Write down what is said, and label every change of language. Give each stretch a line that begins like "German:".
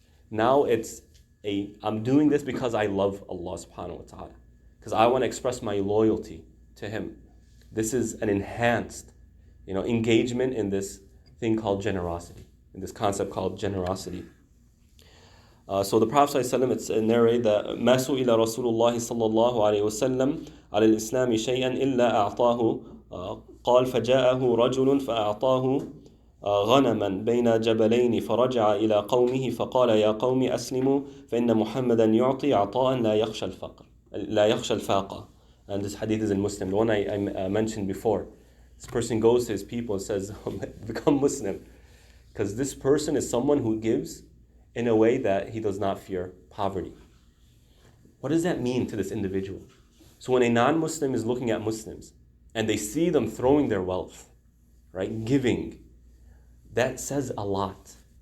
English: Now I'm doing this because I love Allah subhanahu wa ta'ala. Because I want to express my loyalty to Him. This is an enhanced, engagement in this thing called generosity, in this concept called generosity. So the Prophet ﷺ, it's narrated that
Arabic: مَا سُئِلَ رَسُولُ اللَّهِ صَلَّى اللَّهُ عَلَيْهِ وَسَلَّمَ عَلَى الْإِسْلَامِ شَيْئًا إِلَّا أَعْطَاهُ قال فجاءه رجل فأعطاه غنما بين جبلين فرجع إلى قومه فقال يا قوم أسلموا فإن محمدا يعطي عطاء لا يخشى الفاقة.
English: And this hadith is in Muslim, the one I mentioned before. This person goes to his people and says, become Muslim. Because this person is someone who gives in a way that he does not fear poverty. What does that mean to this individual? So when a non-Muslim is looking at Muslims and they see them throwing their wealth, right, giving, that says a lot.